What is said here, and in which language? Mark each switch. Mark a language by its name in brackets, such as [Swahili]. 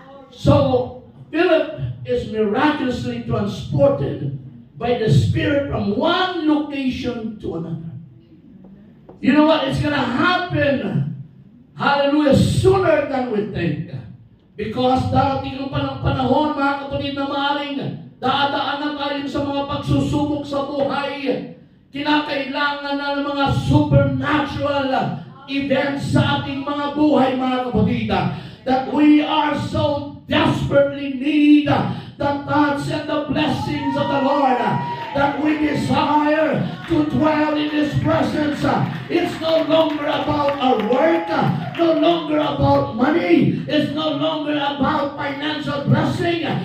[English] So, Philip is miraculously transported by the Spirit from one location to another. You know what? It's gonna happen, hallelujah, sooner than we think. [Filipino] Because darating ang panahon, mga kapatid, na maaaring dadaanan tayo sa mga pagsusubok sa buhay. Kinakailangan na ng mga supernatural events sa ating mga buhay, mga kapatid. [English] That we are so desperately need the touch and the blessings of the Lord. That we desire to dwell in His presence. It's no longer about our work, no longer about money, it's no longer about financial blessing.